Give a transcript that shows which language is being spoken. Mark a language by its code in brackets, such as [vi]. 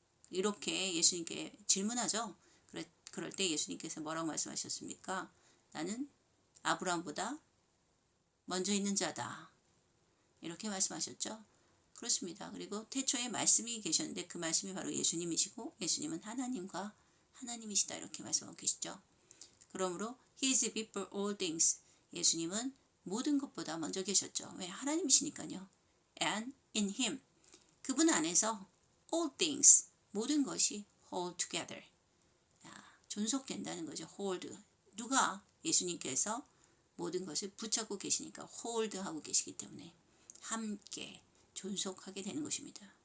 [ko] 이렇게 예수님께 질문하죠. 그럴 때 예수님께서 뭐라고 말씀하셨습니까? 나는 아브라함보다 먼저 있는 자다. 이렇게 말씀하셨죠. 그렇습니다. 그리고 태초에 말씀이 계셨는데 그 말씀이 바로 예수님이시고 예수님은 하나님과 하나님이시다 이렇게 말씀하고 계시죠. [en] 그러므로 He is before all things. [ko] 예수님은 모든 것보다 먼저 계셨죠. 왜? 하나님이시니까요. [en] And in Him. [ko] 그분 안에서 [en] all things. [ko] 모든 것이 [en] hold together. [ko] 존속된다는 거죠. hold. 누가? 예수님께서 모든 것을 붙잡고 계시니까 hold 하고 계시기 때문에 함께 존속하게 되는 것입니다.